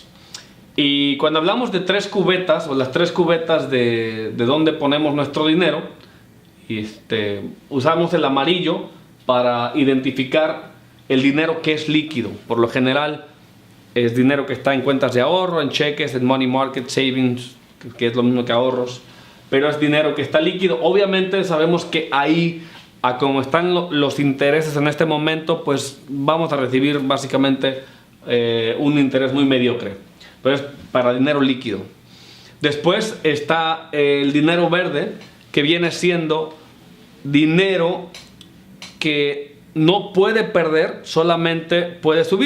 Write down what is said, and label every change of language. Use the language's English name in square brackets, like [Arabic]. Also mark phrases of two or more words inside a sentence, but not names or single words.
[Spanish] Y cuando hablamos de 3 cubetas, o las 3 cubetas de donde ponemos nuestro dinero, usamos el amarillo para identificar el dinero que es líquido. Por lo general es dinero que está en cuentas de ahorro, en cheques, en [English] money market, savings, [Spanish] que es lo mismo que ahorros, pero es dinero que está líquido. Obviamente sabemos que ahí, a como están los intereses en este momento, pues vamos a recibir básicamente un interés muy mediocre, pero es para dinero líquido. Después está el dinero verde, que viene siendo dinero que no puede perder, solamente puede subir.